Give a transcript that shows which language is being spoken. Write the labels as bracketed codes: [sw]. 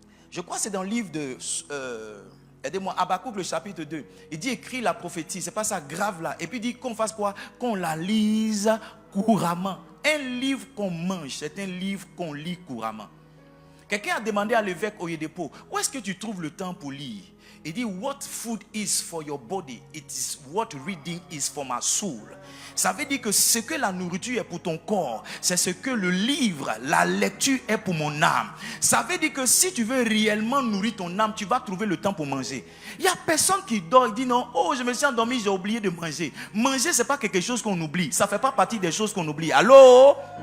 [fr] Je crois que c'est dans le livre de... aidez-moi, Habakkuk le chapitre 2. Il dit écrit la prophétie, c'est pas ça grave là. Et puis il dit qu'on fasse quoi? Qu'on la lise couramment. Un livre qu'on mange, c'est un livre qu'on lit couramment. Quelqu'un a demandé à l'évêque Oyedepo, où est-ce que tu trouves le temps pour lire? Il dit, [en] what food is for your body, it is what reading is for my soul. [fr] Ça veut dire que ce que la nourriture est pour ton corps, c'est ce que le livre, la lecture est pour mon âme. Ça veut dire que si tu veux réellement nourrir ton âme, tu vas trouver le temps pour manger. Il n'y a personne qui dort et dit non, oh je me suis endormi, j'ai oublié de manger. Manger, ce n'est pas quelque chose qu'on oublie. Ça ne fait pas partie des choses qu'on oublie. Allô?